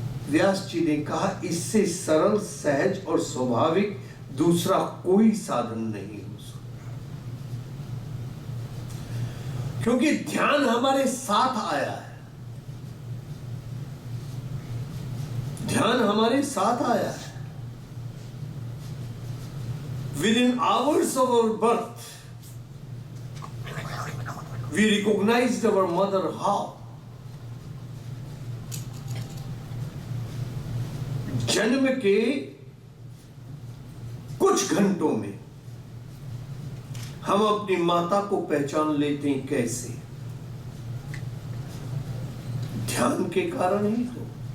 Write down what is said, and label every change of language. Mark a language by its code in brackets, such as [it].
[hi] व्यास जी ने कहा, इससे सरल, सहज और स्वाभाविक दूसरा कोई साधन नहीं हो सकता, क्योंकि ध्यान हमारे साथ आया है। ध्यान हमारे साथ आया है। [en] Within hours of our birth, We recognized our mother how? [hi] जन्म के कुछ घंटों में हम अपनी माता को पहचान लेते हैं। कैसे? ध्यान के कारण ही तो।